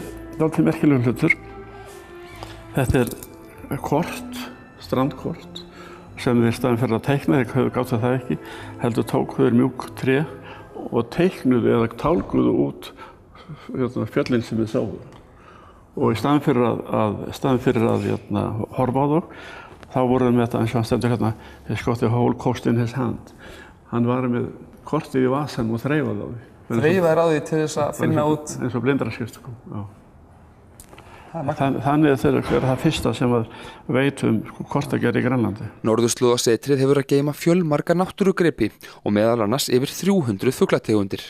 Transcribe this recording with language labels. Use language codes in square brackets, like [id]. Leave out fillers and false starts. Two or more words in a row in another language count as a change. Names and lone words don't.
[is] Hér dálítið merkilegur hlutur. Þetta kort, strandkort, sem þeir í staðinn fyrir að teikna, þeir gátu það ekki, heldur tóku þeir mjúk tré og teiknuðu eða tálguðu út fjöllin sem þeir sáu. Og í staðinn fyrir að horfa á þau, þá voru þeir með þetta eins og hann stendur hérna, [en] he's got the whole coast in his hand. [is] Hann var með kortið í vasanum og þreifaði á því. Þreifaði á því til þess að finna út? Eins og blindraskrift, já. Þannig er það fyrsta sem veit kortagerð í Grænlandi. Norðurslóðasetrið hefur að geyma fjölmarga náttúrugripi og meðal annars yfir 300 fuglategundir.